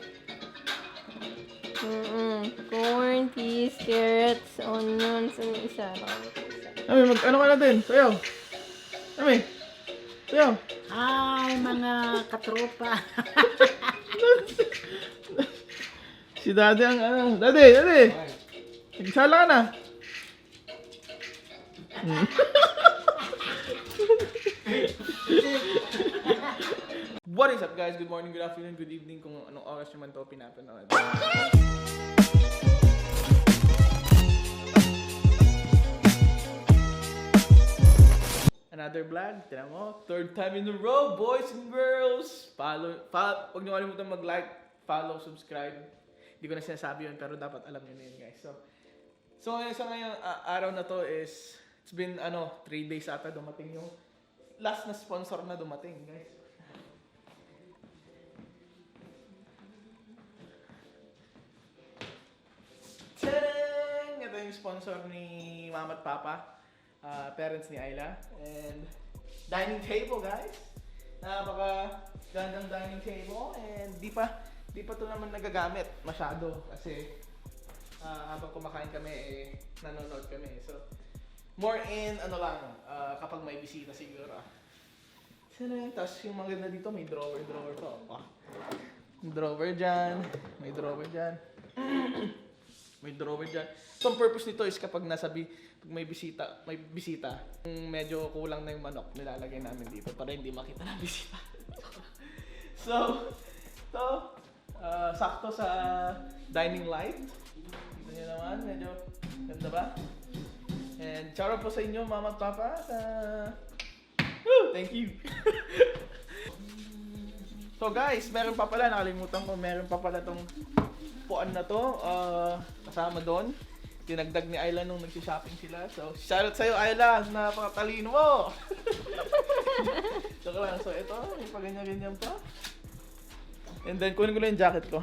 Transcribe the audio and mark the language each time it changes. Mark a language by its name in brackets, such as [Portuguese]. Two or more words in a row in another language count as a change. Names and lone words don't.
[English] Corn, peas, carrots, onions, [Filipino] ano isa? Ami, ano ka na din? Sayaw. Ami, sayaw. Ay, mga katropa. Si Daddy ang Daddy. Nagsala ka na. [English] What is up guys? Good morning, good afternoon, good evening [Filipino] kung anong oras naman to pinapanood. [English] Another vlog, [Filipino] tinan mo, [English] third time in a row, boys and girls. [Filipino] Huwag niyo kalimutan mag-like, follow, subscribe. Hindi ko na sinasabi yun, pero dapat alam niyo na yun guys. So ngayong araw na to is, [English] it's been 3 days [Filipino] ata dumating yung last na sponsor na dumating guys. Tadang! Ito yung sponsor ni Mama at Papa. [English] Parents ni Ayla. And dining table guys. [Filipino] Napaka gandang [English] dining table. [Filipino] And di pa to naman nagagamit masyado. Kasi habang kumakain kami nanonood kami. [English] So more in [Filipino] kapag may bisita siguro. Tapos yung maganda dito may drawer to. Drawer dyan. May drawer dyan. May drawer dyan. So ang purpose nito is kapag pag may bisita, medyo kulang na yung manok, nilalagay namin dito para hindi makita ng bisita. So, sakto sa [English] dining light. [Filipino] Kita nyo naman, medyo ganda ba? [English] And shout out [Filipino] po sa inyo, Mama at Papa. [English] Thank you. [Filipino] So guys, meron pa pala, nakalimutan ko, meron pa pala tong puan na to, kasama doon. Dinagdag ni Ayla nung nag-shopping sila. So, shoutout sa'yo Ayla, napakatalino mo! Joke lang. So, ito, may paganyan-ganyan pa. [English] And then, [Filipino] kunin ko lang yung jacket ko.